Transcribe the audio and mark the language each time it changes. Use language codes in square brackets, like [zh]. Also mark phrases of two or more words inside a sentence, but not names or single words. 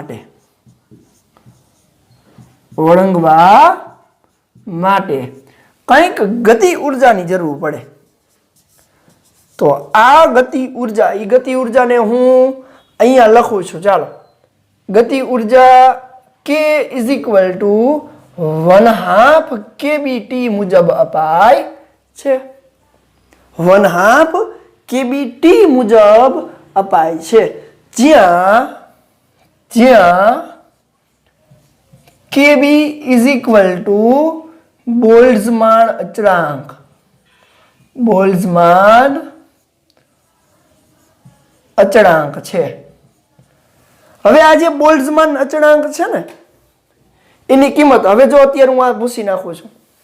[gu] માટે કંઈક ગતિ ઉર્જાની જરૂર પડે. તો આ ગતિ ઉર્જાને હું અહીંયા લખું છું. ચાલો, ગતિ ઉર્જા [en] K is equal to 1/2 kBT [gu] મુજબ અપાય છે. 1/2 kBT મુજબ અપાય છે, જ્યાં [en] Kb is equal to [gu] બોલ્ટ્ઝમાન અચળાંક. બોલ્ટ્ઝમાન અચળાંક છે. હવે આ જે બોલ્ટ્ઝમાન અચળાંક છે ને એની કિંમત હવે જો અત્યારે હું આ ભૂસી નાખું છું.